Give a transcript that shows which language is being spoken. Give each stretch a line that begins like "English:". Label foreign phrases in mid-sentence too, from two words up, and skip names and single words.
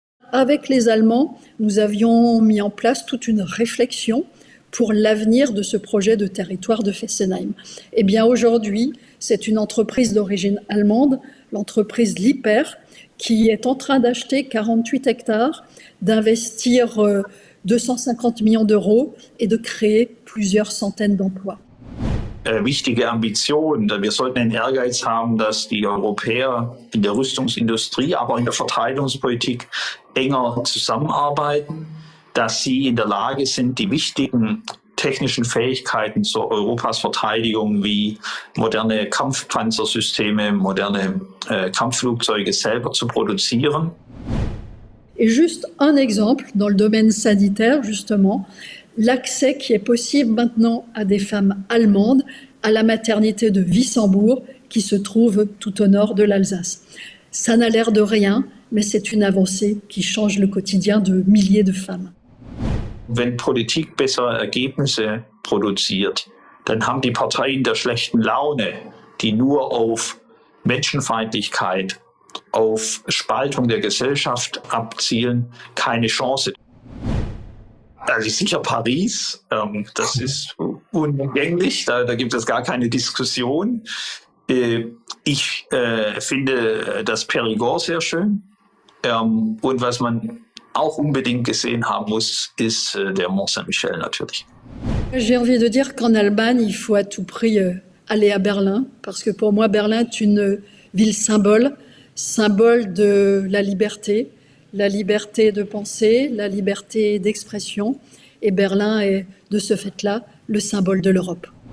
French: avec les Allemands, nous avions mis en place toute une réflexion pour l'avenir de ce projet de territoire de Fessenheim. Eh bien, aujourd'hui, c'est une entreprise d'origine allemande, l'entreprise Liper, qui est en train d'acheter 48 hectares, d'investir 250 millions d'euros et de créer plusieurs centaines d'emplois.
German: Wichtige Ambition. Wir sollten den Ehrgeiz haben, dass die Europäer in der Rüstungsindustrie, aber in der Verteidigungspolitik enger zusammenarbeiten, dass sie in der Lage sind, die wichtigen technischen Fähigkeiten zur Europas Verteidigung wie moderne Kampfpanzersysteme, moderne Kampfflugzeuge selber zu produzieren.
French: Et juste un exemple dans le domaine sanitaire, justement, l'accès qui est possible maintenant à des femmes allemandes à la maternité de Wissembourg, qui se trouve tout au nord de l'Alsace. Ça n'a l'air de rien, mais c'est une avancée qui change le quotidien de milliers de femmes.
German: Wenn Politik bessere Ergebnisse produziert, dann haben die Parteien der schlechten Laune, die nur auf Menschenfeindlichkeit, auf Spaltung der Gesellschaft abzielen, keine Chance. Also sicher Paris, das ist unumgänglich, da gibt es gar keine Diskussion. Ich finde das Périgord sehr schön. Und was man auch unbedingt gesehen haben muss, ist der Mont Saint-Michel natürlich.
French: J'ai envie de dire qu'en Allemagne, il faut à tout prix aller à Berlin, parce que pour moi, Berlin est une ville symbole de la liberté de penser, la liberté d'expression. Et Berlin est, de ce fait-là, le symbole de l'Europe.